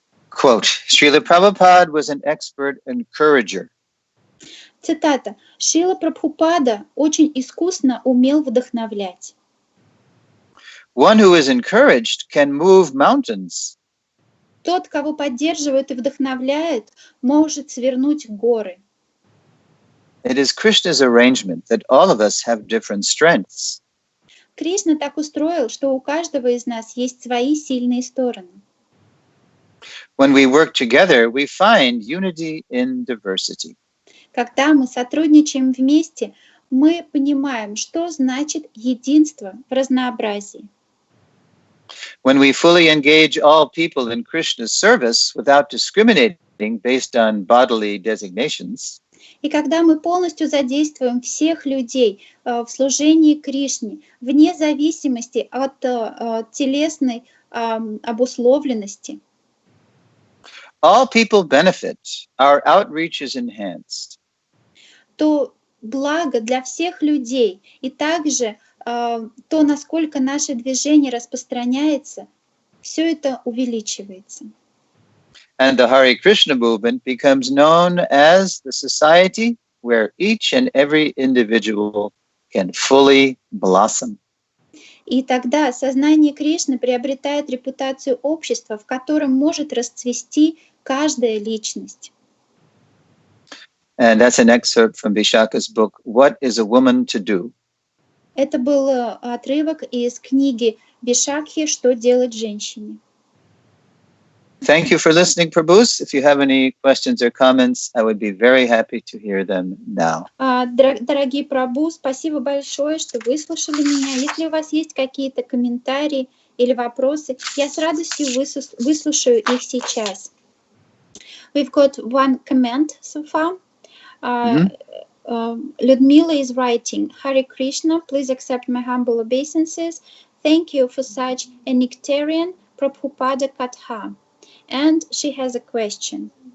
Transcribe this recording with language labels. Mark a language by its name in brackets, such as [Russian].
[English] Quote, Srila Prabhupada was an expert encourager. [Russian] Цитата. Шрила Прабхупада очень искусно умел вдохновлять. [English] One who is encouraged can move mountains. [Russian] Тот, кого поддерживает и вдохновляет, может свернуть горы. [English] It is Krishna's arrangement that all of us have different strengths. [Russian] Кришна так устроил, что у каждого из нас есть свои сильные стороны. [English] When we work together, we find unity in diversity. [Russian] Когда мы сотрудничаем вместе, мы понимаем, что значит единство в разнообразии. [English] When we fully engage all people in Krishna's service without discriminating based on bodily designations, [Russian] и когда мы полностью задействуем всех людей в служении Кришне, вне зависимости от телесной обусловленности, [English] all people benefit, our outreach is enhanced. [Russian] то благо для всех людей и также то, насколько наше движение распространяется, все это увеличивается. [English] And the Hare Krishna movement becomes known as the society where each and every individual can fully blossom. [Russian] И тогда сознание Кришны приобретает репутацию общества, в котором может расцвести каждая личность. [English] And that's an excerpt from Vishaka's book, What is a Woman to Do? [Russian] Это был отрывок из книги Вишакхи «Что делать женщине». [English] Thank you for listening, Prabhus. If you have any questions or comments, I would be very happy to hear them now. [Russian] Дорогие Прабху, спасибо большое, что выслушали меня. Если у вас есть какие-то комментарии или вопросы, я с радостью выслушаю их сейчас. [English] We've got one comment so far. Людмила is writing, Харе Кришна, please accept my humble obeisances. Thank you for such a nectarian Prabhupada Katha. And she has a question.